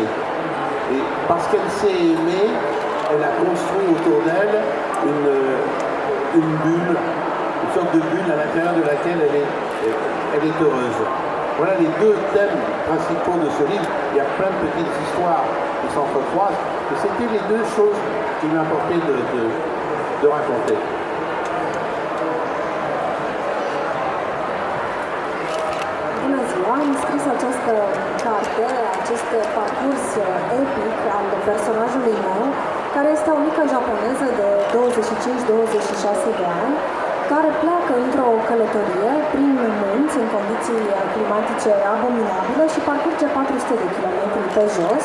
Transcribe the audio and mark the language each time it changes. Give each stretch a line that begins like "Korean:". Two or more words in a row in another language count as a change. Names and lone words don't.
French: Et parce qu'elle sait aimer, elle a construit autour d'elle une bulle, une sorte de bulle à l'intérieur de laquelle elle est heureuse. Voilà les deux thèmes principaux de ce livre. Il y a plein de petites histoires qui s'entrecroisent, et c'était les deux choses qui m'importaient de raconter.
Romanian: Bună ziua! Am scris această carte, acest parcurs epic al personajului meu, care este o mică japoneză de 25-26 de ani, care pleacă într-o călătorie prin munți, în condiții climatice abominabile și parcurge 400 de kilometri pe jos.